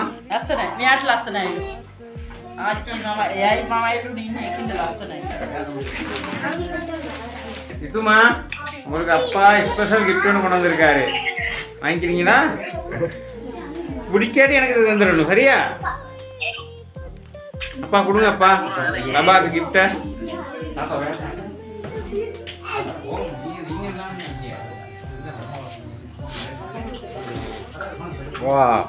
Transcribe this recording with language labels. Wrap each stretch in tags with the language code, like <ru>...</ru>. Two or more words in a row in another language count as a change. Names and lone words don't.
<si>ලස්සනයි. මෙයාට ලස්සනයි. ආච්චි මම එයයි මමයි දුන්නේ ඒකින්ද ලස්සනයි.</si> <ta>இதுமா உங்களுக்கு அப்பா</ta> <en>special gift</en> <ta>ஒன்று கொண்டு வந்திருக்காரு வாங்கிக்கிறீங்களா பிடிக்காட்டி எனக்கு இது வந்துடணும் சரியா அப்பா கொடுங்க அப்பா பாபாக்கு கிஃப்ட. வா</ta>